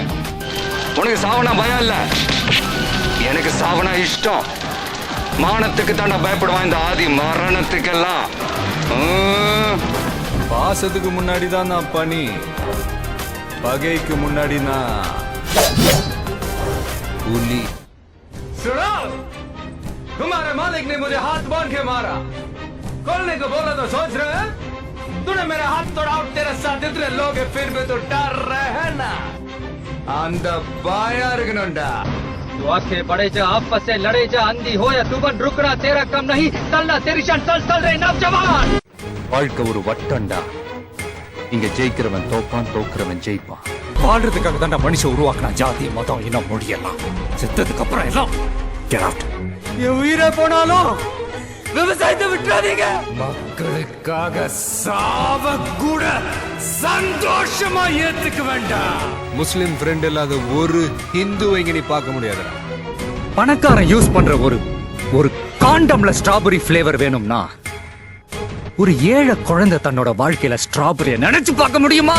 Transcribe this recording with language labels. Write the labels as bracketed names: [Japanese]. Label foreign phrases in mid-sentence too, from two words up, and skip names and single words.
[Tamil] உனக்கு சாவனா பயம் இல்ல, எனக்கு சாவனா இஷ்டம். மானத்துக்கு தாண்டா பயப்படுவான் இந்த ஆதி, மரணத்துக்கெல்லாம். பாசத்துக்கு முன்னாடி தான் நான் பனி, பகைக்கு முன்னாடி நான் புலி. [Hindi] तुम्हारे मालिक ने मुझे हाथ बांध के मारा, खोलने को बोला तो सोच रहे हैं? तूने मेरा हाथ तोड़ा और तेरे साथ इतने लोग हैं, फिर भी तो डर रहे हैं ना? [Tamil] அந்த பாயா இருக்கணும்டா. [Hindi] तू आंखें बड़े जा, आपस से लड़े जा, अंधी हो या तूफान, रुकना तेरा कम नहीं, चलना तेरी शान, चल चल रे नौजवान. [Tamil] வாழ்க்கை ஒரு வட்டம்டா. இங்க ஜெயிக்கிறவன் தோப்பான், தோக்குறவன் ஜெயிப்பான். வாழ்றதுக்காக தாண்டா மனுஷன் உருவாக்கினா ஜாதி, மதம், இனம், மொழியெல்லாம். செத்ததுக்கு அப்புறம் எல்லாம் [English] get out. [Tamil] என் உயிரை போனாலும் விவசாயத்தை விட்டுறாதீங்க. மக்களுக்காக சாவ கூட சந்தோஷமா ஏத்துக்க வேண்டாம். [English] Muslim friend [Tamil] இல்லாத ஒரு ஹிந்துவை இங்க நீ பார்க்க முடியாதுடா. பணக்காரன் யூஸ் பண்ற ஒரு காண்டம்ல [English] strawberry flavour [Tamil] வேணும்னா ஒரு ஏழை குழந்தை தன்னோட வாழ்க்கையில ஸ்ட்ராபெரிய நினைச்சு பார்க்க முடியுமா?